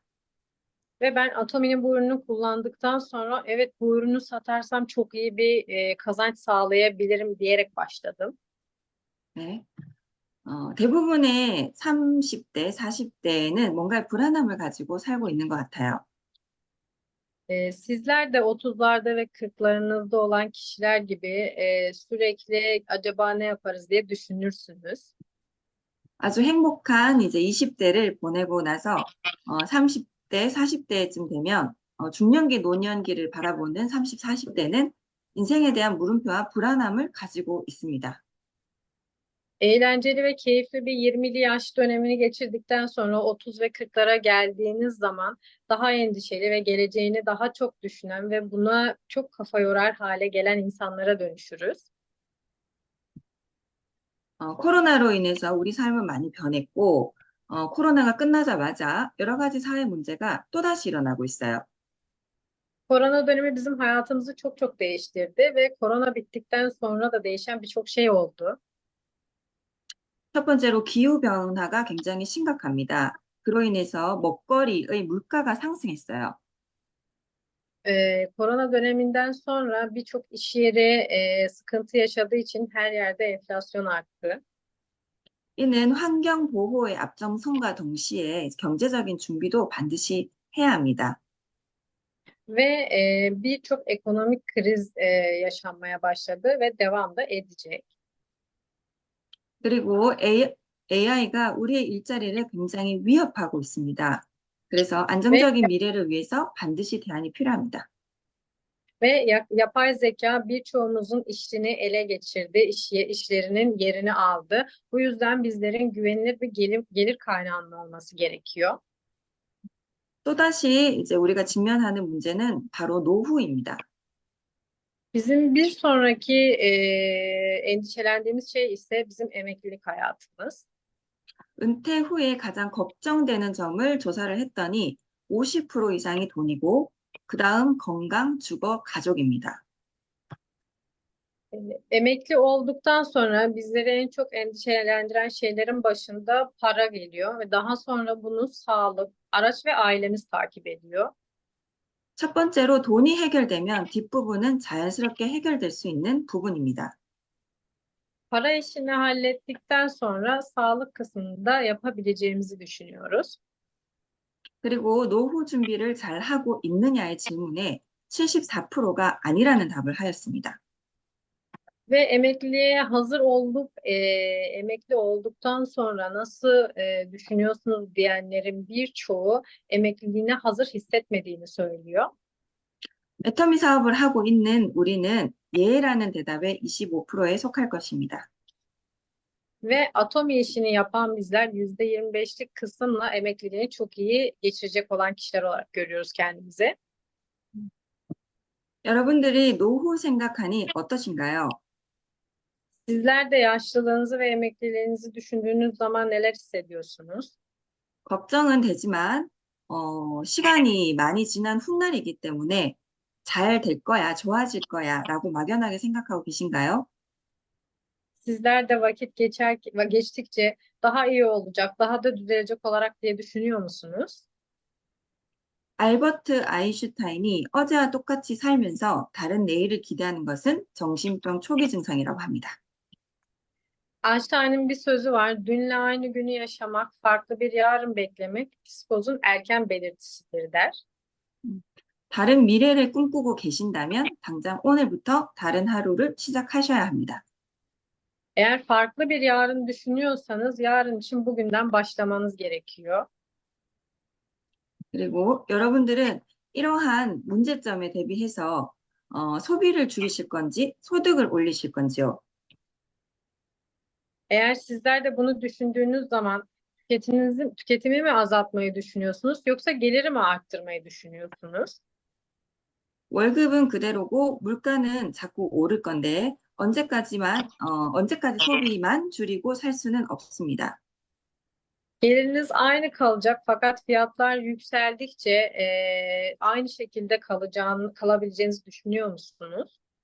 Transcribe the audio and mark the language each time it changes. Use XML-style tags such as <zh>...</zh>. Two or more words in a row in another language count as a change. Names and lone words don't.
<tr>Ve ben Atomi'nin bu ürünü kullandıktan sonra evet bu ürünü satarsam çok iyi bir kazanç sağlayabilirim diyerek başladım.</tr> <ko>네. 대부분의 30대, 40대는 뭔가 불안함을 가지고 살고 있는 것 같아요.</ko> <tr>Sizler de 30'larda ve 40'larınızda olan kişiler gibi sürekli acaba ne yaparız diye düşünürsünüz.</tr> <ko>아주 행복한 이제 20대를 보내고 나서 30대, 40대쯤 되면 중년기, 노년기를 바라보는 30, 40대는 인생에 대한 물음표와 불안함을 가지고 있습니다.</ko> <tr>Eğlenceli ve keyifli bir 20'li yaş dönemini geçirdikten sonra 30 ve 40'lara geldiğiniz zaman daha endişeli ve geleceğini daha çok düşünen ve buna çok kafa yorar hale gelen insanlara dönüşürüz.</tr> <ko>코로나로 인해서 우리 삶은 많이 변했고, 코로나가 끝나자마자 여러 가지 사회 문제가 또다시 일어나고 있어요.</ko> <tr>Korona dönemi bizim hayatımızı çok çok değiştirdi ve korona bittikten sonra da değişen birçok şey oldu.</tr> <ko>첫 번째로 기후변화가 굉장히 심각합니다. 그로 인해서 먹거리의 물가가 상승했어요.</ko> <tr>Korona döneminden sonra birçok iş yeri sıkıntı yaşadığı için her yerde enflasyon arttı.</tr> <ko>이는 환경 보호의 앞장선과 동시에 경제적인 준비도 반드시 해야 합니다.</ko> <tr>Ve birçok ekonomik kriz yaşanmaya başladı ve devam da edecek.</tr> <ko>그리고 AI가 우리의 일자리를 굉장히 위협하고 있습니다. 그래서</ko> <tr>Ve,</tr> <ko>안정적인 미래를 위해서 반드시 대안이 필요합니다.</ko> <tr>yapay zeka birçoğumuzun işini ele geçirdi, işlerinin yerini aldı. Bu yüzden bizlerin güvenilir bir gelir kaynağının olması gerekiyor.</tr> <ko>또다시 이제 우리가 직면하는 문제는 바로 노후입니다.</ko> <tr>Bizim bir sonraki endişelendiğimiz şey ise bizim emeklilik hayatımız.</tr> <ko>은퇴 후에 가장 걱정되는 점을 조사를 했더니 50% 이상이 돈이고 그다음 건강, 주거, 가족입니다.</ko> <tr>Emekli olduktan sonra bizleri en çok endişelendiren şeylerin başında para geliyor ve daha sonra bunu sağlık, araç ve ailemiz takip ediyor.</tr> <ko>첫 번째로 돈이 해결되면 뒷부분은 자연스럽게 해결될 수 있는 부분입니다.</ko> <tr>Para işini hallettikten sonra sağlık kısmını da yapabileceğimizi düşünüyoruz.</tr> <ko>그리고 노후 준비를 잘 하고 있느냐의 질문에 74%가 아니라는 답을 하였습니다.</ko> <tr>Ve emekliliğe hazır emekli olduktan sonra nasıl düşünüyorsunuz diyenlerin birçoğu emekliliğine hazır hissetmediğini söylüyor.</tr> <ko>애터미 사업을 하고 있는 우리는 예라는 대답에 25%에 속할 것입니다.</ko> <tr>Ve atomi işini yapan bizler %25'lik kısımla emekliliğini çok iyi geçirecek olan kişiler olarak görüyoruz kendimizi.</tr> <ko>여러분들이 노후 생각하니 어떠신가요?</ko> <tr>Sizler de yaşlılığınızı ve emekliliğinizi düşündüğünüz zaman neler hissediyorsunuz?</tr> <ko>걱정은 되지만 시간이 많이 지난 훗날이기 때문에 잘 될 거야, 좋아질 거야라고 막연하게 생각하고 계신가요?</ko> <tr>Sizler de geçtikçe daha iyi olacak, daha da düzelecek olarak diye düşünüyor musunuz?</tr> <ko>알버트 아인슈타인이 어제와 똑같이 살면서 다른 내일을 기대하는 것은 정신병 초기 증상이라고 합니다.</ko> <tr>Einstein'ın bir sözü var. Dünle aynı günü yaşamak, farklı bir yarın beklemek, psikozun erken belirtisidir der.</tr> <ko>다른 미래를 꿈꾸고 계신다면 당장 오늘부터 다른 하루를 시작하셔야 합니다.</ko> <tr>Eğer farklı bir yarın düşünüyorsanız yarın için bugünden başlamanız gerekiyor.</tr> <ko>그리고 여러분들은 이러한 문제점에 대비해서 소비를 줄이실 건지 소득을 올리실 건지요.</ko> <tr>Eğer sizler de bunu düşündüğünüz zaman tüketimi mi azaltmayı düşünüyorsunuz yoksa geliri mi arttırmayı düşünüyorsunuz?</tr> <ko>월급은 그대로고 물가는 자꾸 오를 건데 언제까지 소비만 줄이고 살 수는 없습니다.</ko> <tr>Geliriniz aynı kalacak fakat fiyatlar yükseldikçe aynı şekilde kalabileceğinizi düşünüyor musunuz?</tr>